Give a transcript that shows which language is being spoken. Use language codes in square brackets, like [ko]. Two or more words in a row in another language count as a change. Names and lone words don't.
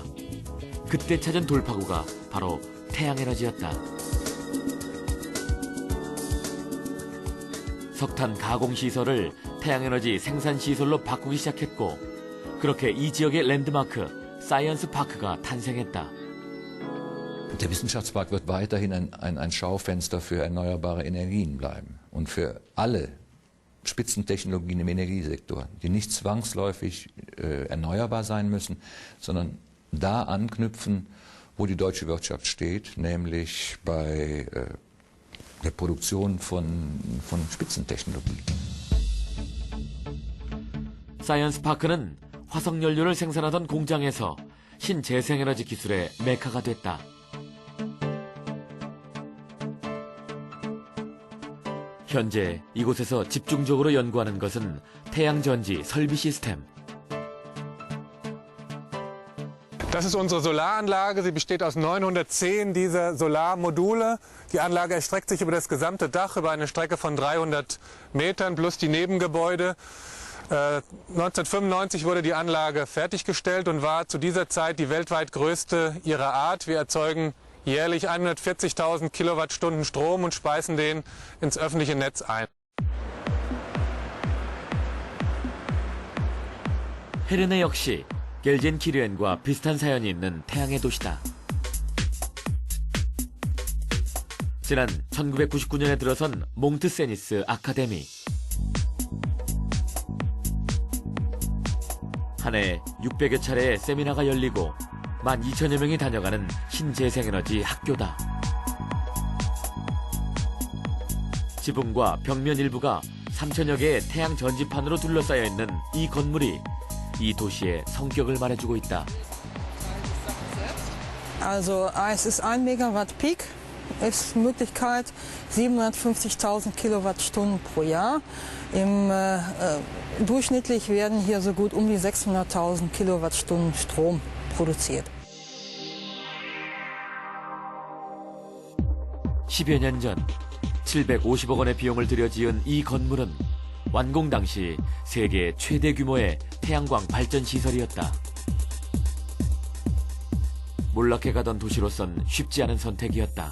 [ko] 그때 찾은 돌파구가 바로 태양에너지였다. 석탄 가공시설을 태양에너지 생산시설로 바꾸기 시작했고, 그렇게 이 지역의 랜드마크 사이언스 파크가 탄생했다. [de] Der Wissenschaftspark wird weiterhin ein Schaufenster für erneuerbare Energien bleiben und für alle Spitzentechnologien im Energiesektor, die nicht zwangsläufig erneuerbar sein müssen, sondern da anknüpfen, wo die deutsche Wirtschaft steht, nämlich bei der Produktion von Spitzentechnologie. [ko] 사이언스 파크는 화석 연료를 생산하던 공장에서 신재생에너지 기술의 메카가 됐다. 현재 이곳에서 집중적으로 연구하는 것은 태양전지 설비 시스템. [de] Das ist unsere Solaranlage. Sie besteht aus 910 dieser Solarmodule. Die Anlage erstreckt sich über das gesamte Dach, über eine Strecke von 300 Metern plus die Nebengebäude. 1995 wurde die Anlage fertiggestellt und war zu dieser Zeit die weltweit größte ihrer Art. Wir erzeugen jährlich 140.000 Kilowattstunden Strom und speisen den ins öffentliche Netz ein. [ko] 헤르네 역시 겔젠키르엔과 비슷한 사연이 있는 태양의 도시다. 지난 1999년에 들어선 몽트세니스 아카데미. 한 해 600여 차례의 세미나가 열리고 12,000여 명이 다녀가는 신재생에너지 학교다. 지붕과 벽면 일부가 3,000여 개의 태양 전지판으로 둘러싸여 있는 이 건물이 이 도시의 성격을 말해주고 있다. [de] Also es ist 1 Megawatt Peak, ist Möglichkeit 750.000 Kilowattstunden pro Jahr. Durchschnittlich werden hier so gut um die 600.000 Kilowattstunden Strom produziert. [ko] 10여 년 전 750억 원의 비용을 들여 지은 이 건물은 완공 당시 세계 최대 규모의 태양광 발전 시설이었다. 몰락해 가던 도시로선 쉽지 않은 선택이었다.